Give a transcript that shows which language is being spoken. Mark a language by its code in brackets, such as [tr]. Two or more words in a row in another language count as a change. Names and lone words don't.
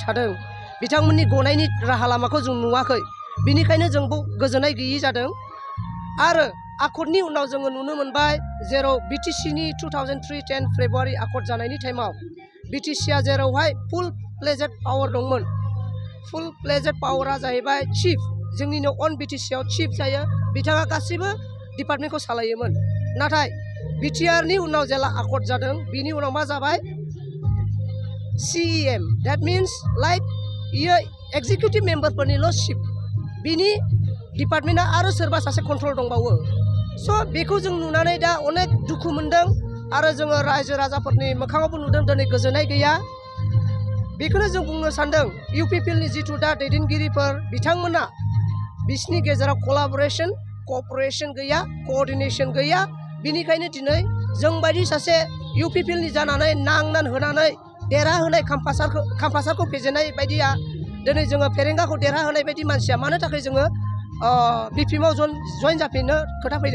[brx] थादों बिथांमोननि गनायनि राहा लामाखौ जों नुवाखै बिनिखायनो जों गोजोननाय गैयि जादों आरो आकर्डनि उनाव जोङो नुनो मोनबाय जेराव बिटिसिनि 2003-10 फेब्रुवारि आकर्ड जानायनि टाइमाव बिटिसिआ जेरावहाय [en] full fledged power [brx] दंमोन [en] full fledged power-आ [brx] जाहैबाय चिफ जोंनिनो अन बिटिसिआव चिफ जायो बिथाङा गासैबो डिपार्टमेन्टखौ सालायोमोन नाथाय बिटिआरनि उनाव जेला आकर्ड जादों बिनि उनाव मा जाबाय [en] CEM that means like executive member-फोरनिल' [brx] चिफ बिनि डिपार्टमेन्टआ आरो सोरबा सासे कन्ट्रल दंबावो स' बेखौ जों नुनानै दा अनेक दुखु मोनदों आरो जोङो रायजो राजाफोरनि मोखाङावबो नुदों दिनै गोजोननाय गैया बेखौनो जों बुंनो सानदों UPPLनि जिथु दा दैदेनगिरिफोर बिथांमोना बिसिनि गेजेराव क'अपारेसन गैया क'अर्डिनेसन गैया बिनिखायनो दिनै जों बायदि सासे UPPLनि जानानै नांनान होनानै देरहाहोनाय खाम्फासारखौ फेजेननाय बायदिया दिनै जोङो फेरेंगाखौ देरहाहोनाय बायदि मानसिया मानो थाखाय जोङो BPM-आव जइन जाफिननो खोथा फैदों।